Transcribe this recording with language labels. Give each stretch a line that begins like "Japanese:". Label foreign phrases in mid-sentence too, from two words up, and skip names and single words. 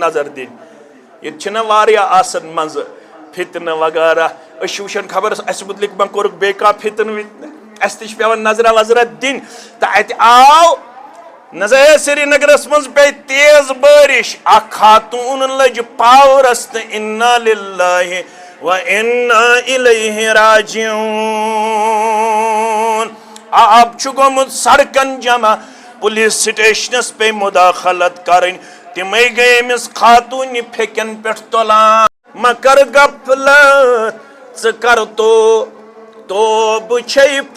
Kashmiri: نظر دِنۍ ییٚتہِ چھِنہ واریاہ آسان منٛزٕ فتنہٕ وغیرہ أسۍ چھِ وٕچھان خبر اَسہِ مُتعلِق ما کوٚرُکھ بیٚیہِ کانٛہہ فتنہٕ وِتنہٕ اَسہِ تہِ چھِ پیوان نظرا وظرا دِنۍ تہٕ اَتہِ آو نہ سری نگرس منٛز پیٚیہِ تیز بٲرِش اکھ خاتوٗن لٔج پاورس تہٕ
Arabic: اِنّا لِلّٰہِ و اِنّا اِلیہِ
Kashmiri: راجعوٗن آب چھُ گوٚمُت سڑکن جمع پُلیٖس سٹیشنس پیٚیہِ مُداخلت کرٕنۍ تِمے گٔے أمِس خاتوٗنہِ پھیٚکٮ۪ن پٮ۪ٹھ تُلان مہ کر غفلت ژٕ کر توبہٕ چھے